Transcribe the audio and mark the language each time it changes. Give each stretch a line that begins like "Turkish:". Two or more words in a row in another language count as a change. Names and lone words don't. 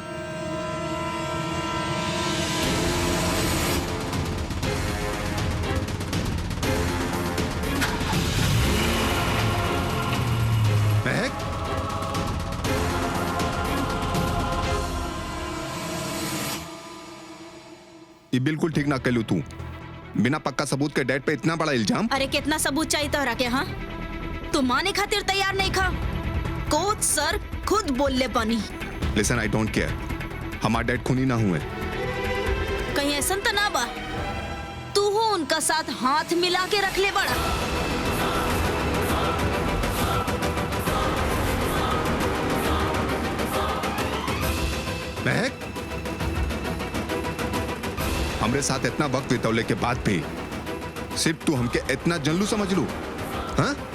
Bhojpuri: महक ये बिल्कुल ठीक ना कैलू तू। बिना पक्का सबूत के डैड पे इतना बड़ा इल्जाम। अरे कितना सबूत चाहिए तोहरा के हाँ? तू माने खातिर तैयार नहीं खा। कोच सर खुद बोल ले बनी।
English: listen I don't care,
Bhojpuri: हमारा डैड खूनी ना हुए। कहीं ऐसा तो ना बा तू हो उनका साथ हाथ मिला के रख ले बड़ा। महक हमरे साथ इतना वक्त बितौले के बाद भी सिर्फ तू हमके इतना जल्लू समझ लू हाँ?